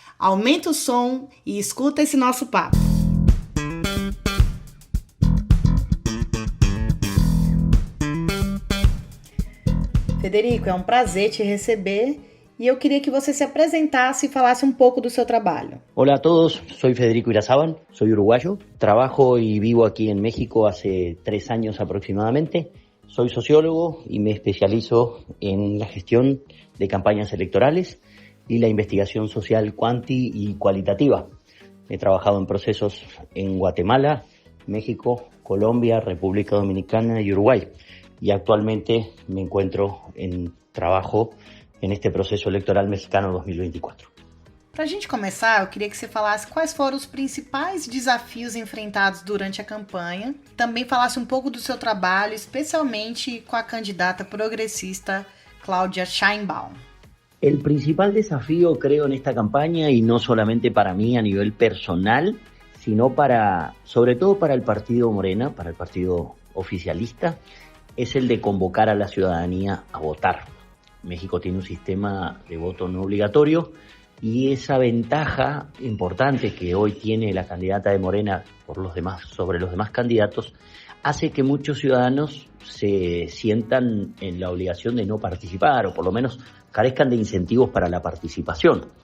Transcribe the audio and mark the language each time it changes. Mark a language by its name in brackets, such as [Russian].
[Portuguese] Aumenta o som e escuta esse nosso papo. Federico, é um prazer te receber e eu queria que você se apresentasse e falasse um pouco do seu trabalho. [Spanish] Hola a todos, soy Federico Irasabal, soy uruguayo, trabajo y vivo aquí en México hace 3 años aproximadamente. Soy sociólogo y me especializo en la gestión de campañas electorales y la investigación social cuanti y cualitativa. He trabajado en procesos en Guatemala, México, Colombia, República Dominicana y Uruguay. Y actualmente me encuentro en trabajo en este proceso electoral mexicano 2024. [Portuguese] Para a gente começar, eu queria que você falasse quais foram os principais desafios enfrentados durante a campanha. Também falasse um pouco do seu trabalho, especialmente com a candidata progresista Claudia Sheinbaum. [Spanish] El principal desafío, creo, en esta campaña, y no solamente para mí a nivel personal, sino sobre todo para el partido Morena, para el partido oficialista, es el de convocar a la ciudadanía a votar. México tiene un sistema de voto no obligatorio y esa ventaja importante que hoy tiene la candidata de Morena sobre los demás candidatos hace que muchos ciudadanos se sientan en la obligación de no participar o por lo menos carezcan de incentivos para la participación.